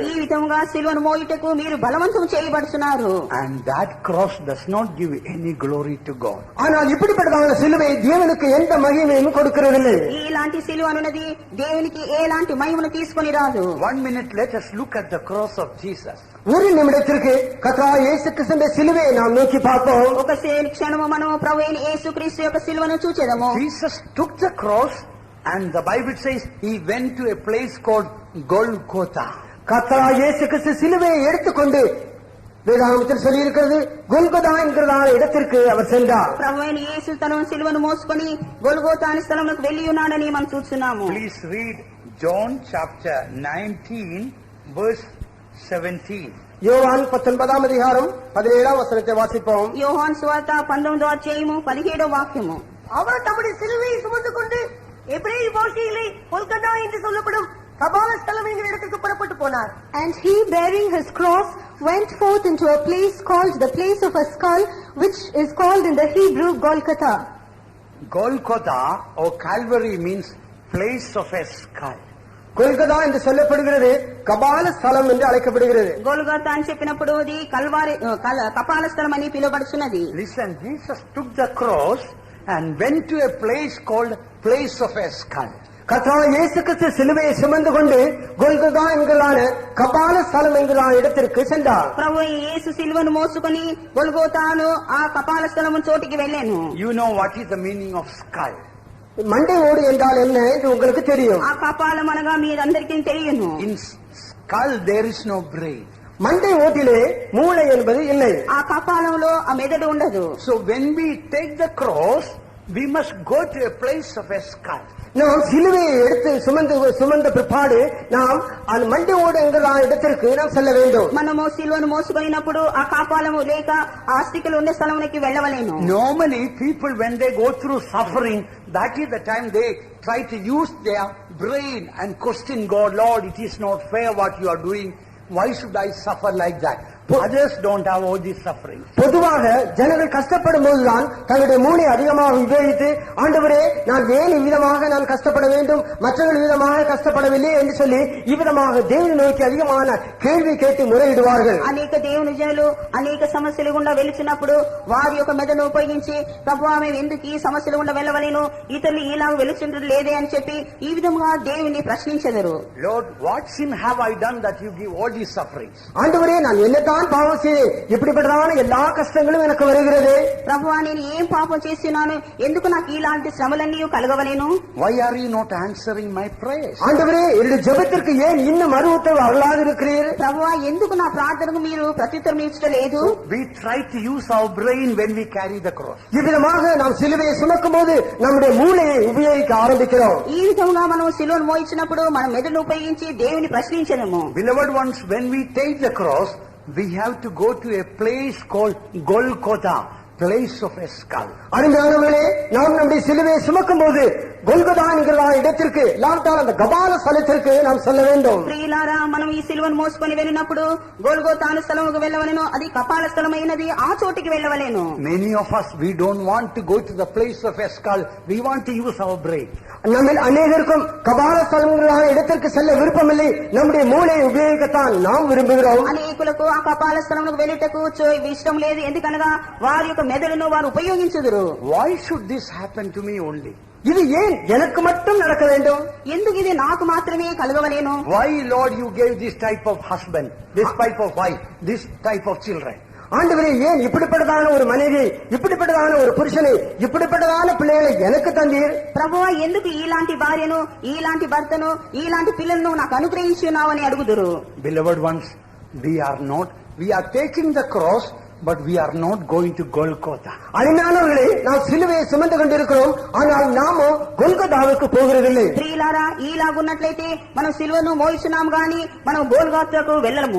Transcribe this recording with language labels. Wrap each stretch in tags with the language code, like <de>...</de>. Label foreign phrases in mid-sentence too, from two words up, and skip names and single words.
<te>ఈ విధంగా సిలువను మోయుటకు మీరు బలవంతం చేయబడుతున్నారు.</te> <en>And that cross does not give any glory to God.</en> <ta>ஆனால் இப்படிப்பட்டதான சிலுவை தேவனுக்கு எந்த மகிமையும் கொடுக்கிறதில்லை.</ta> <te>ఇలాంటి సిలువ అన్నది దేవునికి ఎలాంటి మహిమను తీసుకొని రాదు.</te> <en>1 minute, let us look at the cross of Jesus.</en> <ta>ஒரு நிமிடத்திற்கு கர்த்தராகிய இயேசு கிறிஸ்துவின் சிலுவையை நாம் நோக்கி பார்ப்போம்.</ta> <te>ఒక క్షణము మనము ప్రభువైన యేసుక్రీస్తు యొక్క సిలువను చూచెదము.</te> <en>Jesus took the cross and the Bible says he went to a place called Golgotha.</en> <ta>கர்த்தராகிய இயேசு கிறிஸ்து சிலுவையை எடுத்துக்கொண்டு வேதாகமத்தில் சொல்லி இருக்கிறது கொல்கொதா என்கிறதான இடத்திற்கு அவர் சென்றார்.</ta> <te>ప్రభువైన యేసు తన సిలువను మోసుకొని గొల్గోతా అనే స్థలంలోకి వెళ్లి ఉన్నాడని మనం చూస్తున్నాము.</te> <en>Please read John chapter 19 verse 17.</en> <ta>யோவான் 19ஆம் அதிகாரம் 17ஆம் வசனத்தை வாசிப்போம்.</ta> <te>యోహాను సువార్త 19వ అధ్యాయము 17వ వాక్యము.</te> <ta>அவர் தம்முடைய சிலுவையை சுமந்து கொண்டு எபிரேய பாஷையிலே கொல்கத்தா என்று சொல்லப்படும் கபால ஸ்தலம் என்கிற இடத்துக்கு புறப்பட்டு போனார்.</ta> <en>And he, bearing his cross, went forth into a place called the place of a skull, which is called in the Hebrew Golgotha. Golgotha or Calvary means place of a skull.</en> <ta>கொல்கதா என்று சொல்லப்படுகிறது, கபால ஸ்தலம் என்று அழைக்கப்படுகிறது.</ta> <te>గొల్గోతా అని చెప్పినప్పుడు అది కల్వారి కపాల స్థలం అని పిలువబడుచున్నది.</te> <en>Listen, Jesus took the cross and went to a place called place of a skull.</en> <ta>கர்த்தராகிய இயேசு கிறிஸ்து சிலுவையை சுமந்து கொண்டு கொல்கொதா என்கிறான கபால ஸ்தலம் என்கிறான இடத்திற்கு சென்றார்.</ta> <te>ప్రభు యేసు సిలువను మోసుకొని గొల్గోతాను ఆ కపాల స్థలము చోటికి వెళ్ళాను.</te> <en>You know what is the meaning of skull?</en> <ta>மண்டை ஓடு என்றால் என்ன என்று உங்களுக்கு தெரியும்.</ta> <te>ఆ కపాలం అనగా మీరందరికీ తెలియను.</te> <en>In skull there is no brain.</en> <ta>மண்டை ஓட்டிலே மூளை என்பது இல்லை.</ta> <te>ఆ కపాలంలో ఆ మెదడు ఉండదు.</te> <en>So when we take the cross, we must go to a place of escape.</en> <ta>நாம் சிலுவையை எடுத்து சுமந்த பிற்பாடு நாம் அந்த மண்டையோடு என்கிற இடத்திற்கு நாம் செல்ல வேண்டும்.</ta> <te>మనము సిలువను మోసుకొనినప్పుడు ఆ కాపాలము లేక ఆ అస్థికలు ఉండే స్థలమునకి వెళ్ళవలేను.</te> <en>Normally people when they go through suffering, that is the time they try to use their brain and question God, Lord, it is not fair what you are doing. Why should I suffer like that? Others don't have all these sufferings.</en> <ta>பொதுவாக ஜனங்கள் கஷ்டப்படும் போதுதான் தங்களுடைய மூளை அதிகமாக உபயோகித்து, ஆண்டவரே நான் ஏன் இவ்விதமாக நான் கஷ்டப்பட வேண்டும், மற்றவர்கள் விதமாக கஷ்டப்படவில்லை என்று சொல்லி இவ்விதமாக தேவனை நோக்கி அதிகமான கேள்வி கேட்டு முறையிடுவார்கள்.</ta> <te>అనేక దేవుని జనులు అనేక సమస్యలు గుండా వెళుచున్నప్పుడు వారి యొక్క మెదడును ఉపయోగించి, ప్రభువా మేము ఎందుకు ఈ సమస్యలు గుండా వెళ్ళవలేను, ఇతరులు ఇలా వెళుచుండ్రు లేదే అని చెప్పి ఈ విధంగా దేవుని ప్రశ్నించెదరు.</te> <en>Lord, what sin have I done that you give all these sufferings?</en> <ta>ஆண்டவரே நான் என்னதான் பாவம் செய்தேன், இப்படிப்பட்டதான எல்லா கஷ்டங்களும் எனக்கு வருகிறது.</ta> <te>ప్రభువా నేను ఏం పాపం చేస్తున్నాను, ఎందుకు నాకు ఇలాంటి శ్రమలన్నీ కలగవలేను?</te> <en>Why are you not answering my prayers?</en> <ta>ஆண்டவரே என்னுடைய ஜெபத்திற்கு ஏன் இன்னும் மறு உத்தரவு அருளாது இருக்கிறீர்?</ta> <te>ప్రభువా ఎందుకు నా ప్రార్థనకు మీరు ప్రత్యుత్తరం ఇచ్చడం లేదు?</te> <en>We try to use our brain when we carry the cross.</en> <ta>இவ்விதமாக நாம் சிலுவையை சுமக்கும் போது நம்முடைய மூளையை உபயோகிக்க ஆரம்பிக்கிறோம்.</ta> <te>ఈ విధంగా మనం సిలువను మోయించినప్పుడు మన మెదడును ఉపయోగించి దేవుని ప్రశ్నించడము.</te> <en>Beloved ones, when we take the cross, we have to go to a place called Golgotha, place of a skull.</en> <ta>அருமையானவர்களே, நாம் நம்முடைய சிலுவையை சுமக்கும் போது கொல்கொதா என்கிற இடத்திற்கு, இல்லாவிட்டால் அந்த கபால ஸ்தலத்திற்கு நாம் செல்ல வேண்டும்.</ta> <te>ప్రియులారా, మనం ఈ సిలువను మోసుకొని వెళ్ళినప్పుడు గొల్గోతాను స్థలముకు వెళ్ళవలెను, అది కపాల స్థలమైనది, ఆ చోటికి వెళ్ళవలెను.</te> <en>Many of us, we don't want to go to the place of a skull. We want to use our brain.</en> <ta>நம்மில் அநேகருக்கும் கபால ஸ்தலங்களான இடத்திற்கு செல்ல விருப்பமில்லை, நம்முடைய மூளையை உபயோகிக்கத்தான் நாம் விரும்புகிறோம்.</ta> <te>అనేకులకు ఆ కపాల స్థలముకు వెళ్ళటకు ఇష్టం లేదు, ఎందుకనగా వారి యొక్క మెదడును వారు ఉపయోగించుదురు.</te> <en>Why should this happen to me only?</en> <ta>இது ஏன் எனக்கு மட்டும் நடக்க வேண்டும்?</ta> <te>ఎందుకు ఇది నాకు మాత్రమే కలగవలేను?</te> <en>Why, Lord, you gave this type of husband, this type of wife, this type of children?</en> <ta>ஆண்டவரே, ஏன் இப்படிப்பட்டதான ஒரு மனைவி, இப்படிப்பட்டதான ஒரு புருஷனை, இப்படிப்பட்டதான பிள்ளைகளை எனக்கு தந்தீர்?</ta> <te>ప్రభువా ఎందుకు ఇలాంటి భార్యను, ఇలాంటి భర్తను, ఇలాంటి పిల్లలను నాకు అనుగ్రహించున్నావని అడుగుదురు.</te> <en>Beloved ones, we are taking the cross, but we are not going to Golgotha.</en> <ta>அருமையானவர்களே, நாம் சிலுவையை சுமந்து கொண்டிருக்கிறோம், ஆனால் நாமோ கொல்கொதாவுக்கு போகிறதில்லை.</ta> <te>ప్రియులారా, ఇలాగున్నట్లయితే మనం సిలువను మోయిస్తున్నాం గాని మనం గోల్గోతాకు వెళ్ళము.</te>